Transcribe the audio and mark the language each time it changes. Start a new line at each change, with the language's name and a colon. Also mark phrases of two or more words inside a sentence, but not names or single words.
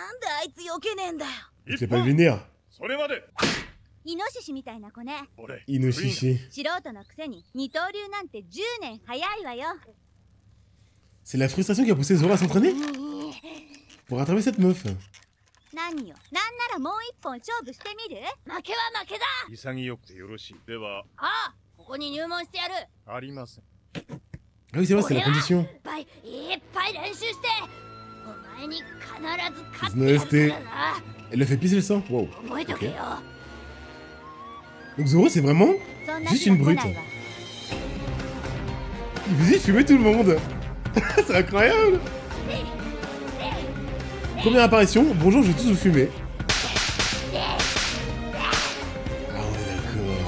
French: Je l'ai pas vu venir. Inoshishi. C'est la frustration qui a poussé Zoro à s'entraîner? Pour rattraper cette meuf.
Japanese: 何よ。なんならもう一本勝負してみる？負けは負けだ。潔くてよろしい。では、ああ、ここに入門してやる。ありません。
French: Ah oui, c'est vrai, c'est la condition.
Japanese: いっぱい練習して、お前に必ず勝ってやるからな。
French: Elle l'a fait pisser le sang. Wow.
Japanese: 覚えとけよ。
French: Donc Zoro, c'est vraiment juste une brute. Il faisait fumer tout le monde. C'est incroyable. Première apparition, bonjour, je vais tous vous fumer. Ah ouais, d'accord.